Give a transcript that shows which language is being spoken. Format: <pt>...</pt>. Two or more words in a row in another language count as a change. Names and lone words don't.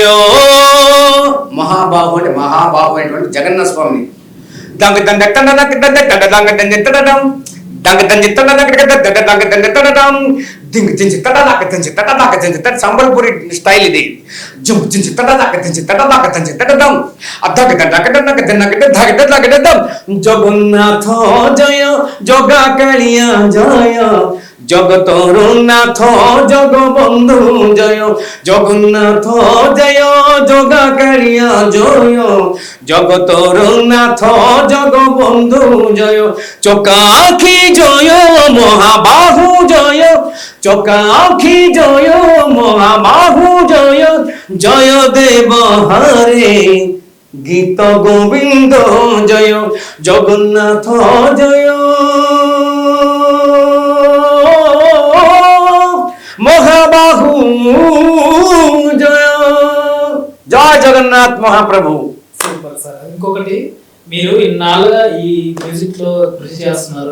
<te>మహాబాహు అంటే మహాబాహు అనేటువంటి జగన్నాథ స్వామిని సంబల్పూరి స్టైల్ ఇది.</te> <or>ଜଗନ୍ନାଥ ଜୟ ଜଗା କାଳିଆ ଜୟ, ଜଗତର ନାଥ ଜଗବନ୍ଧୁ ଜୟ, ଜଗନ୍ନାଥ ଜୟ ଜଗାକାଳିଆ ଜୟ, ଜଗତର ନାଥ ଜଗବନ୍ଧୁ ଜୟ, ଚକାଆଖି ଜୟ ମହାବାହୁ ଜୟ, ଚକାଆଖି ଜୟ ମହାବାହୁ ଜୟ, ଜୟ ଦେବ ହରେ ଗୀତ ଗୋବିନ୍ଦ ଜୟ, ଜଗନ୍ନାଥ ଜୟ ମହାବାହୁ ଜୟ.</or> <te>జయ జగన్నాథ్ మహాప్రభు.</te> <en>Super sir.</en> <te>ఇంకొకటి, మీరు ఇన్నాళ్ళుగా ఈ మ్యూజిక్ లో కృషి చేస్తున్నారు.</te>